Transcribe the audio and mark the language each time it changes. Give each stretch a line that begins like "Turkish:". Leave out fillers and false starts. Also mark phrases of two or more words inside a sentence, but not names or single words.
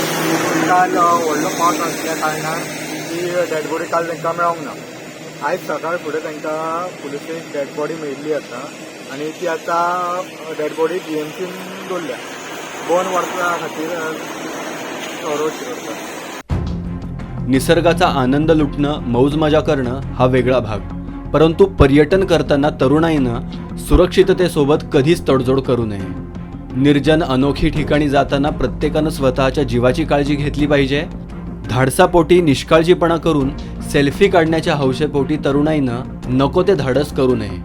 Konkani: काल व्हडलो पावस आसल्या कारणान ती
English: dead body
Konkani: काल तांकां मेळोंक ना। आयज सकाळ फुडें तांकां पुलिसेक
English: dead body
Konkani: मेळिल्ली आसा, आनी ती आतां
English: dead body
Konkani: जीएमसीन दवरल्या 2 वर्सां खातीर सुरक्षीत आसा।
Marathi: निसर्गाचा आनंद लुटणं, मौज मजा करणं हा वेगळा भाग, परंतु पर्यटन करताना तरुणाईनं सुरक्षिततेसोबत कधीच तडजोड करू नये। निर्जन अनोखी ठिकाणी जाताना प्रत्येकानं स्वतःच्या जीवाची काळजी घेतली पाहिजे। धाडसापोटी निष्काळजीपणा करून सेल्फी काढण्याच्या हौसेपोटी तरुणाईनं नको ते धाडस करू नये।